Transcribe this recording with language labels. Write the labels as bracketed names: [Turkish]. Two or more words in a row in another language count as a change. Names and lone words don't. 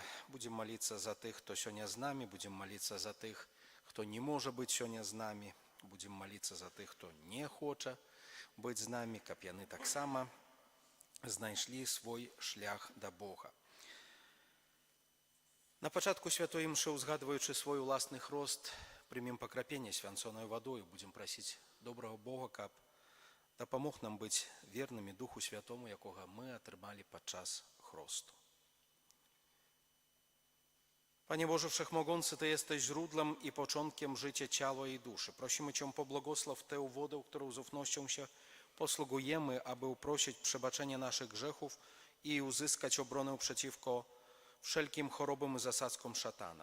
[Belarusian] Будзем маліцца за тых, хто сёння з намі, будзем маліцца за тых, хто не можа быць сёння з намі, будзем маліцца за тых, хто не хоча быць з намі, каб яны таксама знайшлі свой шлях да Бога. На пачатку святой мшы, узгадваючы свой уласны хрост, прымем пакрапенне свянцонаю вадою, будзем прасіць добрага Бога, каб дапамог нам быць вернымі Духу Святому, якога мы атрымалі падчас хросту. [Polish] Panie Boże Wszechmogący, Ty jesteś źródłem i początkiem życia ciała i duszy. Prosimy Cię, pobłogosław tę wodę, którą z ufnością się posługujemy, aby uprosić przebaczenie naszych grzechów i uzyskać obronę przeciwko wszelkim chorobom i zasadzkom szatana.